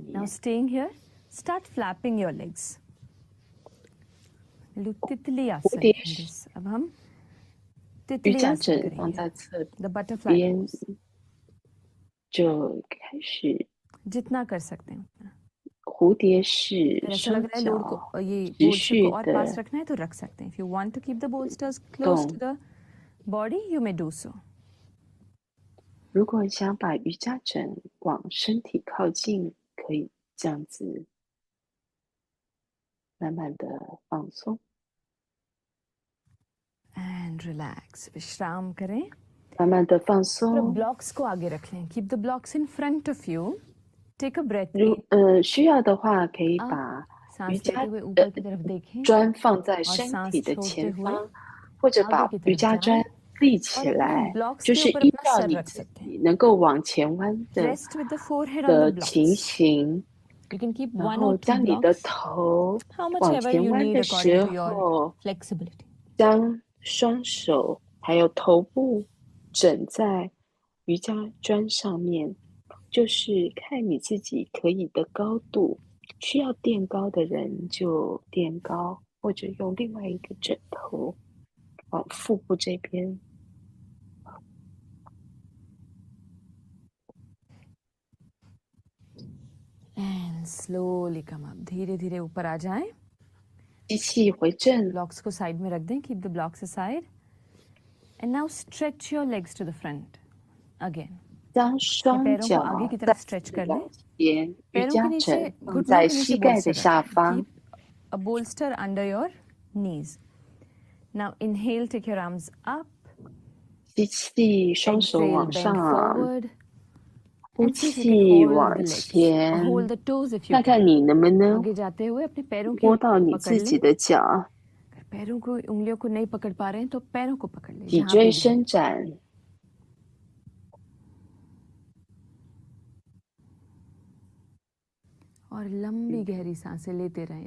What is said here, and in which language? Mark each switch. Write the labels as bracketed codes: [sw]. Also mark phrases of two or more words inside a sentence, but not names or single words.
[en] Now [zh] 面。 [en] staying here, start flapping your legs. We'll do Titli [zh] 蝴 [en] Asana [zh] 蝶 [en] in this. [hi] अब हम [zh] 瑜 [hi] Titli [zh] 伽 [hi] Asana [zh] 枕放 [hi] करेंगे. [zh] 在侧 [en] The butterfly [zh] 边， [en] pose. [zh] 就开始 [hi] जितना कर सकते हैं उतना. [zh] 蝴蝶式， [hi] अगर ऐसा लग [zh] 双 [hi] रहा है लोड को [zh] 脚 [hi] ये [zh] 持 [hi] bolster [zh] 续 [hi] को और [zh] 的 [hi] पास रखना है तो रख सकते हैं. [en] If you want to keep the bolsters close to [zh] 动。 [en] the body, you may do so. [zh] 如果想把瑜伽枕往身体靠近，可以这样子慢慢的放松， [en] And relax. [hi] विश्राम करें. [zh] 慢慢的放 [hi] और [zh] 松。 [hi] blocks को आगे रख लें. [en] Keep the blocks in front of you. Take a breath [zh] 如 [en] in. [zh] 需要的话，可以 [hi] आप [zh] 把 [hi] सांस [zh] 瑜伽 [hi] लेते हुए ऊपर की तरफ देखें [zh] 砖放在 [hi] और [zh] 身 [hi] सांस [zh] 体的 [hi] छोड़ते [zh] 前 [hi] हुए [zh] 方，或者 [hi] आगे [zh] 把 [hi] की [zh] 瑜 [hi] तरफ [zh] 伽 [hi] जाएं [zh] 砖立 [hi] और [zh] 起 [hi] अपने [zh] 来， [hi] blocks [zh] 就 [hi] के [zh] 是 [hi] ऊपर [zh] 依 [hi] अपना [zh] 照 [hi] सर [zh] 你 [hi] रख [zh] 自 [hi] सकते [zh] 己 [hi] हैं. [zh] 能够往前弯的 [en] Rest with the forehead on the [zh] 情 [en] blocks. [zh] 形， [en] You can keep [zh] 然 [en] one [zh] 后 [en] or two [zh] 将你的 [en] blocks, [zh] 头 [en] how much [zh] 往 [en] ever [zh] 前 [en] you [zh] 弯 [en] need [zh] 的 [en] according [zh] 时 [en] to your [zh] 候， [en] flexibility. [zh] 将双手还有头部枕在瑜伽砖上面，就是看你自己可以的高度。需要垫高的人就垫高，或者用另外一个枕头往腹部这边。 [en] And slowly come up. [hi] धीरे धीरे ऊपर आ जाएं. [zh] 吸气回正， [hi] Blocks को साइड में रख दें. [en] Keep the blocks aside. And now stretch your legs to the front. Again. [zh] 将双 [hi] पैरों को [zh] 脚 [hi] आगे की [zh] 再 [hi] तरफ stretch [zh] 次 [hi] कर [zh] 往 [hi] लें. [zh] 前，瑜 [hi] पैरों [zh] 伽 [hi] के नीचे [zh] 枕放 [hi] घुटनों [zh] 在 [hi] के नीचे [zh] 膝盖的 [hi] bolster [zh] 下 [hi] रखें. [zh] 方。 [en] Keep a bolster under your knees. Now inhale, take your arms up. [zh] 吸气，双手 [en] Exhale, [zh] 往 [en] bend [zh] 上， [en] forward. [zh] 呼 [en] And see if you can [zh] 气 [en] hold [zh] 往 [en] the legs. [zh] 前， [en] Hold the toes if you [zh] 看看 [en] can. [zh] 你能不能 [hi] आगे जाते हुए अपने पैरों की [zh] 摸到 [hi] ऊँगलियों [zh] 你 [hi] को [zh] 自 [hi] पकड़ [zh] 己 [hi] लें. [zh] 的脚， [hi] अगर पैरों को उंगलियों को नहीं पकड़ पा रहे हैं तो पैरों को पकड़ लें [zh] 脊 [hi] जहाँ [zh] 椎 [hi] पे भी है. [zh] 伸展。 [hi] और लंबी गहरी सांसें लेते रहें.